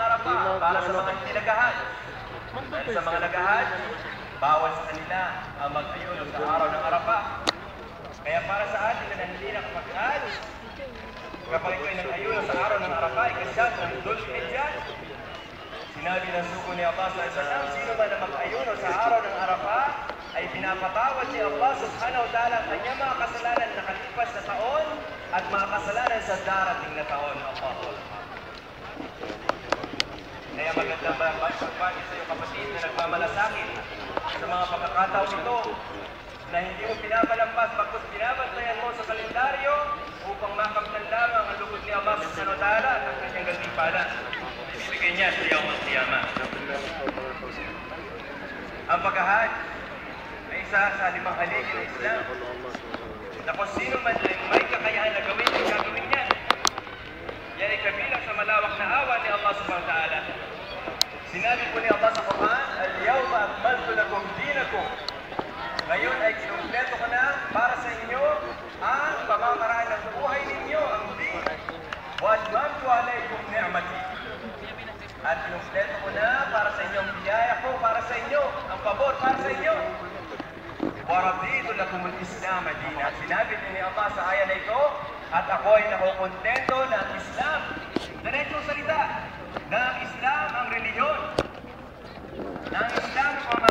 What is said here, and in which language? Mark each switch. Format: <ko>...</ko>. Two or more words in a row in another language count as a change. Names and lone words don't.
<tl>para sa mga hindi nagahad. Dahil sa mga nagahad, bawal sa kanila ang mag-ayuno sa araw ng Arafah. Kaya para sa atin na hindi nakapag-hajj, kapag ito'y nag-ayuno sa araw ng Arafah, ikasyat ng Dhul-Hijjah, sinabi ng sugo ni Allah s.a.w. sino man na mag-ayuno sa araw ng Arafah, ay pinapatawad ni Allah</tl> <ar>سبحانه وتعالى</ar> <tl>ang kanyang mga kasalanan na nakalipas na taon at mga kasalanan sa darating na taon. Kaya magandang pagbati sa iyo kapatid na nagmamalasakit sa mga pagkakataon ito na hindi mo pinapalampas bagkus binabantayan mo sa kalendaryo upang makamtan lamang ang lugod ni Allah</tl> <ar>سبحانه وتعالى</ar> <tl>at ang kanyang gantimpalan. Ibibigay niya sa Yawm al-Qiyamah. Ang pag-hajj ay isa sa 5 haligi ng Islam na kung sino man ay may kakayahan na gawin ay gagawin niya. Yan ay kabilang sa malawak na awa ni Allah</tl> <ar>سبحانه وتعالى.</ar> <tl>Sinabi po ni Allah sa Quran,</tl> <ar>"اليوم أكملت لكم دينكم."</ar> <tl>Ngayon ay kinumpleto ko na para sa inyo ang pamamaraan ng buhay ninyo, ang din.</tl> <ar>وأتممت عليكم نعمتي.</ar> <tl>At kinumpleto ko na para sa inyo ang biyaya ko, para sa inyo, ang pabor para sa inyo.</tl> <ar>ورضيت لكم الإسلام دينا.</ar> <tl>Sinabi ni Allah sa aya na ito, at ako ay nakukontento na ang Islam, diretsong salita, na ang Islam ang reliyon, na ang Islam</tl>